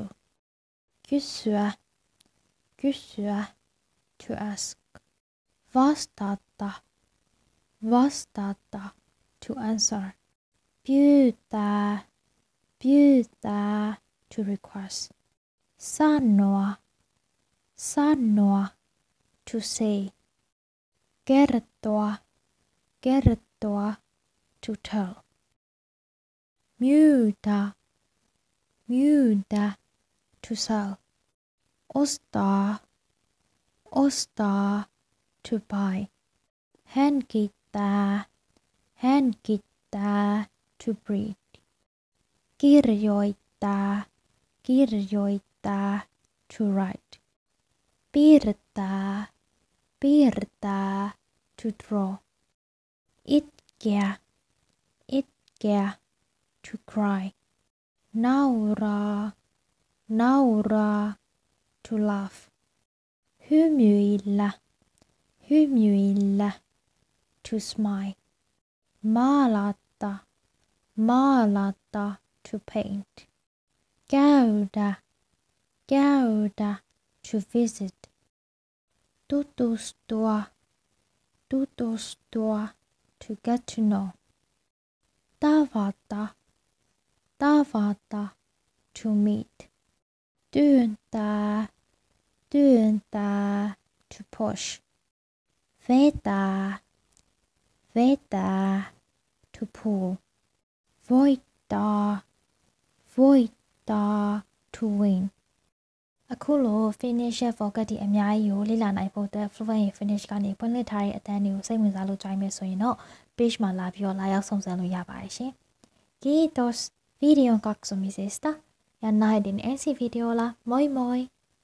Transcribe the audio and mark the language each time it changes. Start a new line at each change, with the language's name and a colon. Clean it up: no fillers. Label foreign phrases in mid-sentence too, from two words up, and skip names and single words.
Finnish: Kysyä, kysyä,
English: to ask.
Finnish: Vastata, vastata,
English: to answer.
Finnish: Pyytää, pyytää,
English: to request.
Finnish: Sanoa, sanoa,
English: to say.
Finnish: Kertoa, kertoa,
English: to tell.
Finnish: Myydä, myydä,
English: to sell.
Finnish: Ostaa, ostaa,
English: to buy.
Finnish: Hengittää, hengittää,
English: to breathe.
Finnish: Kirjoittaa, kirjoittaa,
English: to write.
Finnish: Piirtää, piirtää,
English: to draw.
Finnish: Itkeä, itkeä,
English: to cry.
Finnish: Nauraa, nauraa,
English: to laugh.
Finnish: Hymyillä, hymyillä,
English: to smile.
Finnish: Maalata, maalata,
English: to paint.
Finnish: Käydä, käydä,
English: to visit.
Finnish: Tutustua, tutustua,
English: to get to know.
Finnish: Tavata, tavata,
English: to meet.
Finnish: Työntää, työntää,
English: to push.
Finnish: Vetää, vetää,
English: to pull.
Finnish: Voittaa, voittaa,
English: to win.
Burmese: အခုလို finish focus ဒီအများကြီးကိုလေ့လာနိုင်ဖို့အတွက် fluent finish ကနေဖွင့်လှစ်ထားတဲ့အတန်းတွေကိုစိတ်ဝင်စားလို့ကြိုက်မယ်ဆိုရင်တော့ page မှာလာပြီးတော့လာရောက်ဆောင်စမ်းလို့ရပါတယ်ရှင်။
Finnish: Kiitos videon katsomista ja nähdään ensi videolla. Moi moi!